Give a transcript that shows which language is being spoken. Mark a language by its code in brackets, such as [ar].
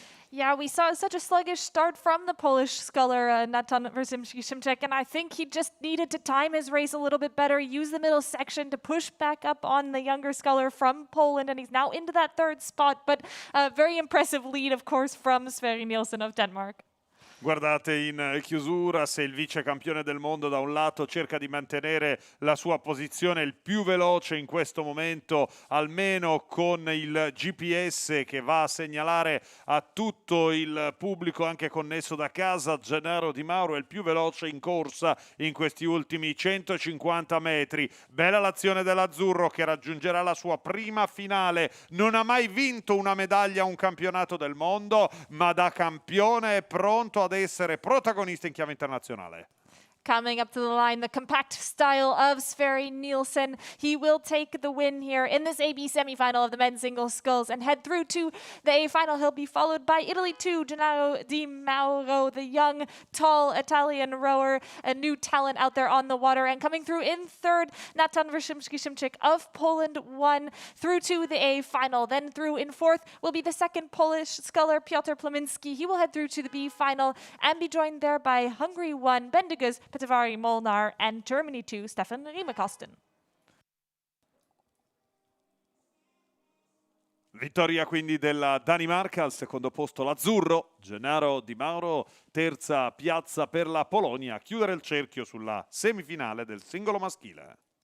[en] Yeah, we saw such a sluggish start from the Polish sculler, Nathan Rogimski-Simchik, and I think he just needed to time his race a little bit better, use the middle section to push back up on the younger sculler from Poland, and he's now into that third spot, but a very impressive lead, of course, from Sverre Nielsen of Denmark. [it] Guardate in chiusura, se il vice campione del mondo da un lato cerca di mantenere la sua posizione il più veloce in questo momento, almeno con il GPS che va a segnalare a tutto il pubblico anche connesso da casa, Gennaro Di Mauro è il più veloce in corsa in questi ultimi 150 metri. Bella l'azione dell'azzurro che raggiungerà la sua prima finale. Non ha mai vinto una medaglia a un campionato del mondo, ma da campione è pronto ad essere protagonista in chiave internazionale. [en] Coming up to the line, the compact style of Sverre Nielsen. He will take the win here in this AB semifinal of the men's singles sculls and head through to the A final. He'll be followed by Italy 2, Gennaro Di Mauro, the young, tall Italian rower, a new talent out there on the water. And coming through in third, Nathan Rogimski-Simchik of Poland 1 through to the A final. Then through in fourth will be the second Polish sculler, Piotr Pluminski. He will head through to the B final and be joined there by Hungary 1, Bendigus, Petavari Molnar, and Germany 2, Stefan Riemekosten. [it] Vittoria quindi della Danimarca, al secondo posto l'azzurro, Gennaro Di Mauro, terza piazza per la Polonia, a chiudere il cerchio sulla semifinale del singolo maschile.